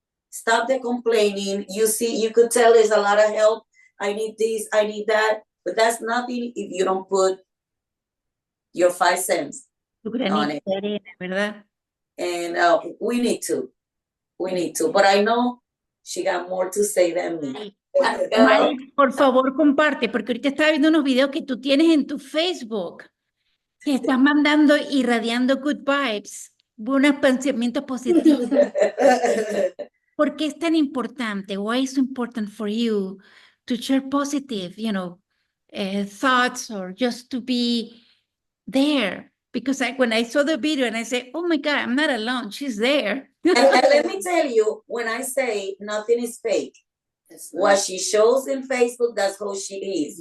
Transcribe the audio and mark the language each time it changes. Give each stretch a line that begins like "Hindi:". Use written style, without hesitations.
English: Stop the complaining. You could tell there's a lot of help. I need this, I need that. But that's nothing if you don't put your 5 cents on it.
Spanish: ¿Verdad?
English: And we need to. But I know she got more to say than me.
Spanish: Mari, por favor, comparte, porque ahorita estaba viendo unos videos que tú tienes en tu Facebook, que estás mandando, irradiando
English: good vibes,
Spanish: buenos pensamientos positivos. ¿Por qué es tan importante?
English: Why is it important for you to share positive, thoughts or just to be there? Because when I saw the video and I said, oh my God, I'm not alone. She's there. And let me tell you, when I say nothing is fake, what she shows in Facebook, that's how she is.